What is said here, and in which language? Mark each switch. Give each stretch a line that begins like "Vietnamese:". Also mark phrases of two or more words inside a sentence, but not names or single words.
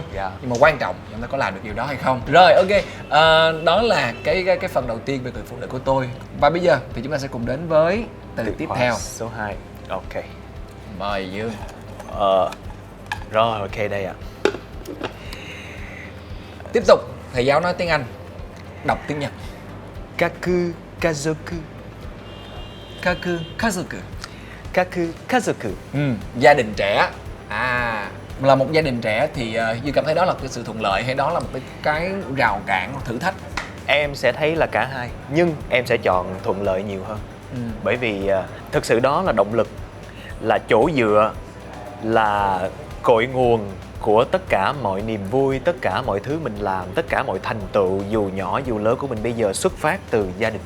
Vietnamese: Nhưng mà quan trọng chúng ta có làm được điều đó hay không. Rồi ok, đó là cái phần đầu tiên về người phụ nữ của tôi. Và bây giờ thì chúng ta sẽ cùng đến với từ tiếp theo. Số 2. Ok. Mời Dương. Rồi ok đây ạ. Tiếp tục, thầy giáo nói tiếng Anh, đọc tiếng Nhật.
Japanese: 核家族. 核家族. 核家族.
Vietnamese: Gia đình trẻ. Là một gia đình trẻ thì Dương cảm thấy đó là cái sự thuận lợi hay đó là một cái rào cản, thử thách? Em sẽ thấy là cả hai, nhưng em sẽ chọn thuận lợi nhiều hơn. Bởi vì thực sự đó là động lực, là chỗ dựa, là cội nguồn của tất cả mọi niềm vui, tất cả mọi thứ mình làm, tất cả mọi thành tựu dù nhỏ dù lớn của mình bây giờ xuất phát từ gia đình.